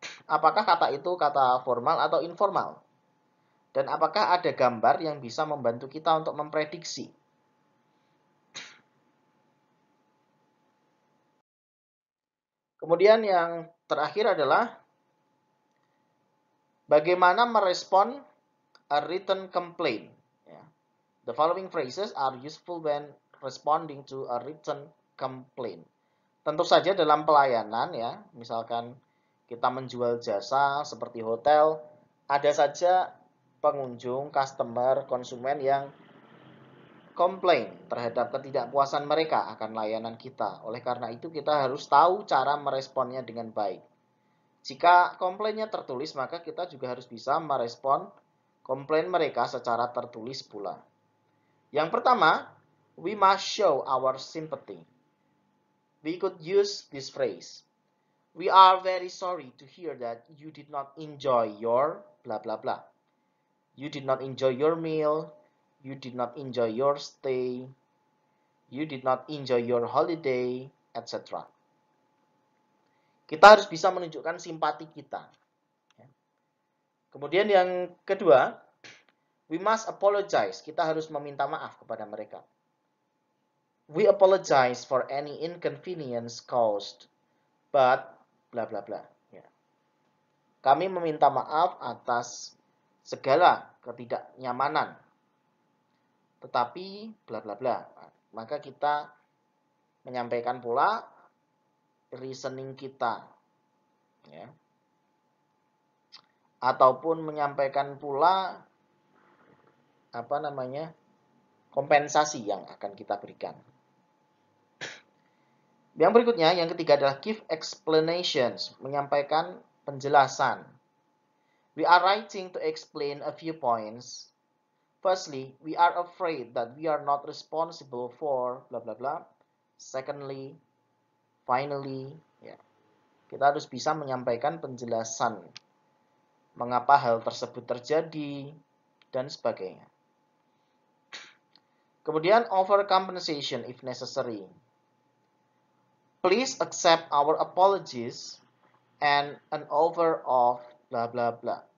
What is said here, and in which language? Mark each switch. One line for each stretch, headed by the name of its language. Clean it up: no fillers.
Indonesian: Apakah kata itu kata formal atau informal? Dan apakah ada gambar yang bisa membantu kita untuk memprediksi? Kemudian yang terakhir adalah bagaimana merespon
English: a written complaint. The following phrases are useful when responding to a written complaint.
Indonesian: Tentu saja dalam pelayanan ya, misalkan kita menjual jasa seperti hotel, ada saja pengunjung, customer, konsumen yang komplain terhadap ketidakpuasan mereka akan layanan kita. Oleh karena itu kita harus tahu cara meresponnya dengan baik. Jika komplainnya tertulis, maka kita juga harus bisa merespon komplain mereka secara tertulis pula. Yang pertama,
English: we must show our sympathy. We could use this phrase. We are very sorry to hear that you did not enjoy your blah blah blah. You did not enjoy your meal. You did not enjoy your stay. You did not enjoy your holiday, etc.
Indonesian: Kita harus bisa menunjukkan simpati kita. Kemudian yang kedua,
English: we must apologize.
Indonesian: Kita harus meminta maaf kepada mereka.
English: We apologize for any inconvenience caused, but bla bla bla.
Indonesian: Ya. Kami meminta maaf atas segala ketidaknyamanan, tetapi bla bla bla. Maka kita menyampaikan pula reasoning kita, ya. Ataupun menyampaikan pula kompensasi yang akan kita berikan. Yang berikutnya, yang ketiga adalah
English: give explanations,
Indonesian: menyampaikan penjelasan.
English: We are writing to explain a few points. Firstly, we are afraid that we are not responsible for bla bla bla. Secondly, finally, ya.
Indonesian: Kita harus bisa menyampaikan penjelasan mengapa hal tersebut terjadi dan sebagainya. Kemudian
English: offer compensation if necessary. Please accept our apologies and an offer of bla bla bla.